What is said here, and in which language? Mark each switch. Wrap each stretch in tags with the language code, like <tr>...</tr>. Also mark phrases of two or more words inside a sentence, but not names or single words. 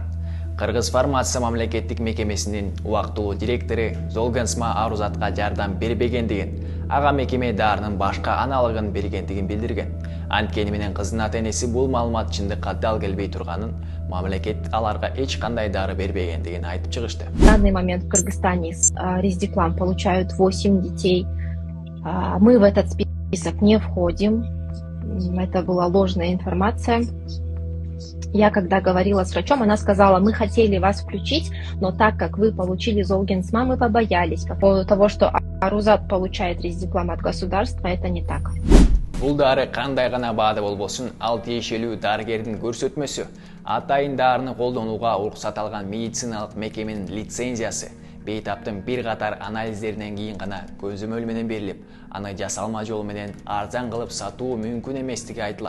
<ky>Кыргыз фармация мамлекеттик мекемесинин убактылуу директору Золгенсма Арузатка жардам бербегендигин, ага мекеме дарынын башка аналогун бергендигин билдирген. Анткени менен кыздын ата-энеси бул маалымат чындыкка дал келбей турганын, мамлекет аларга эч кандай дары бербегендигин айтып чыгышты.</ky> <ru>В данный момент в Кыргызстане Риздиплам получают 8 детей. Мы в этот список не входим. Это была ложная информация. Я когда говорила с врачом, она сказала: мы хотели вас включить, но так как вы получили Золгенсма, мы побоялись. По поводу того, что Арузат получает Риздиплам от государства, это не так.</ru> <ky>Бул дары кандай гана баада болбосун, ал тиешелүү дарыгердин көрсөтмөсү, атайын дарыны колдонууга уруксат алган медициналык мекеменин лицензиясы, бейтаптын бир катар анализдеринен кийин гана көзөмөл менен берилип, аны жасалма жолу менен арзан кылып сатуу мүмкүн эместиги айтылат.</ky>